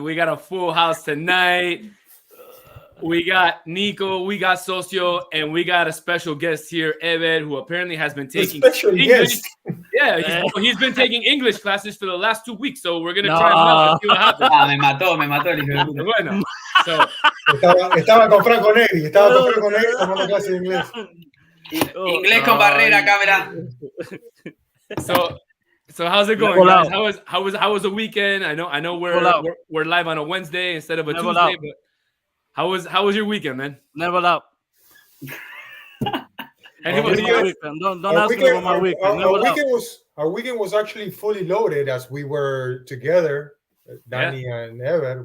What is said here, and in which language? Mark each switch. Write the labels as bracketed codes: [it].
[en] We got a full house tonight. We got Nico, we got Socio, and we got a special guest here, Evan, who apparently has been taking English. Yeah, he's been taking English classes for the last 2 weeks, so we're gonna try him out and see what happens. [es] Me mató. Bueno, [en] so [es] estaba con Franco Negri, tomando clase de inglés. Inglés con barrera, cámara. [en] So how's it going, guys? How was the weekend? I know we're live on a Wednesday instead of a Tuesday, but how was your weekend, man? Never out. Don't ask me about my weekend. Our weekend was actually fully loaded as we were together, Danny and Evan.